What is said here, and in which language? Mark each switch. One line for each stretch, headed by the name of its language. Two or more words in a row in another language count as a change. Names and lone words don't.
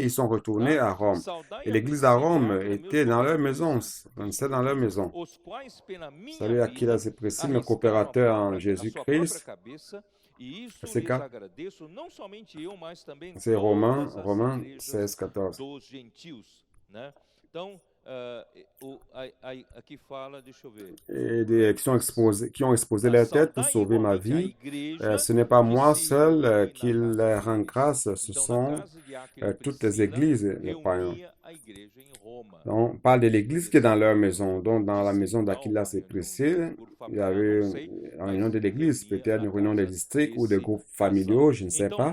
French: Ils sont retournés à Rome. Et l'église à Rome était dans leur maison. C'est dans leur maison. Salut Aquilas et Priscille, mes coopérateurs en Jésus-Christ. C'est Romains 16, 14.
Portuguese: Aqui fala, deixa eu ver.
French: et qui ont exposé leur tête pour sauver ma vie. Ce n'est pas moi seul qui leur rend grâce, ce sont toutes les églises, les païens. Donc, on parle de l'église qui est dans leur maison. Donc, dans la maison d'Aquilas et Priscille, il y avait une réunion de l'église, peut-être une réunion de district ou de groupes familiaux, je ne sais pas.